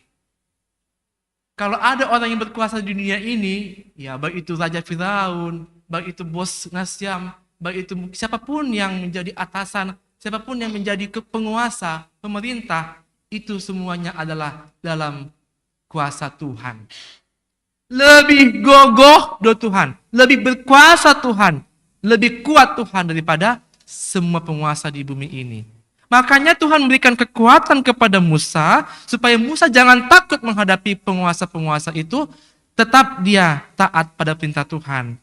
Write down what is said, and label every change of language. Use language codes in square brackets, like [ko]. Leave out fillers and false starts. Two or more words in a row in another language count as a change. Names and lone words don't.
[id] Kalau ada orang yang berkuasa di dunia ini, ya baik itu Raja Firaun, baik itu bos Nasyam, baik itu siapapun yang menjadi atasan, siapapun yang menjadi penguasa, pemerintah, itu semuanya adalah dalam kuasa Tuhan. [bts] Lebih gogoh do Tuhan, [id] lebih berkuasa Tuhan, lebih kuat Tuhan daripada semua penguasa di bumi ini. Makanya Tuhan memberikan kekuatan kepada Musa, supaya Musa jangan takut menghadapi penguasa-penguasa itu, tetap dia taat pada perintah Tuhan.